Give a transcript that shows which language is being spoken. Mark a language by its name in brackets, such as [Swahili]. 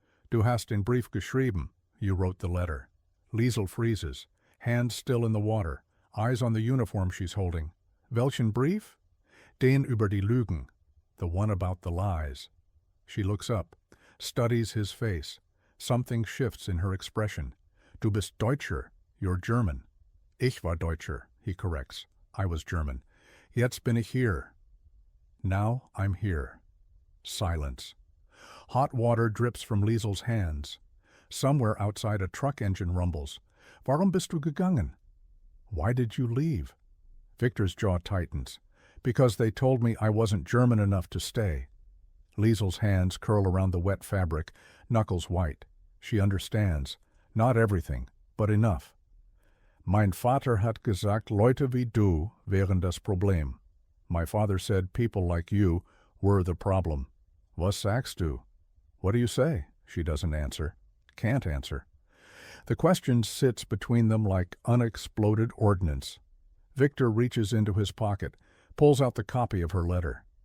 [German] Du hast den Brief geschrieben, [English] you wrote the letter. Liesel freezes, hands still in the water, eyes on the uniform she's holding. [German] Welchen Brief? Den über die Lügen, [English] the one about the lies. She looks up, studies his face. Something shifts in her expression. [German] Du bist Deutscher, [English] you're German. [German] Ich war Deutscher, [English] he corrects. I was German. [German] Jetzt bin ich hier. [English] Now I'm here. Silence. Hot water drips from Liesel's hands. Somewhere outside a truck engine rumbles. [German] Warum bist du gegangen? [English] Why did you leave? Victor's jaw tightens. Because they told me I wasn't German enough to stay. Liesel's hands curl around the wet fabric, knuckles white. She understands. Not everything, but enough. [German] Mein Vater hat gesagt, Leute wie du wären das Problem. [English] My father said people like you were the problem. [German] Was sagst du? [English] What do you say? She doesn't answer. Can't answer. The question sits between them like unexploded ordnance. Victor reaches into his pocket, pulls out the copy of her letter.